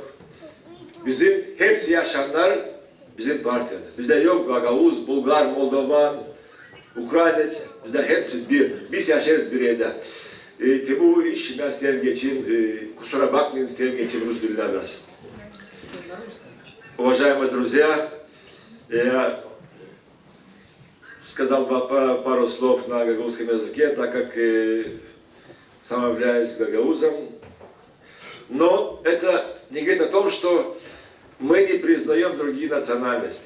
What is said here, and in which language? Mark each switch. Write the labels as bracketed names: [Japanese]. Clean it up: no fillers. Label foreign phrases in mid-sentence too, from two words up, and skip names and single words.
[Gagauz] Bizim hepsi yaşayanlar bizim partiyada. Bizde yok Gagavuz, Bulgar, Moldovan, Ukrayna, bizde hepsi bir. Biz yaşarız bir yerde. Bu iş ben isterim geçeyim, kusura bakmayın isterim geçeyim Rus dilinden biraz. [Russian] Уважаемые друзья, я сказал пару слов на гагаузском языке, так как сам являюсь гагаузом. Но это не говорит о том, что мы не признаем другие национальности.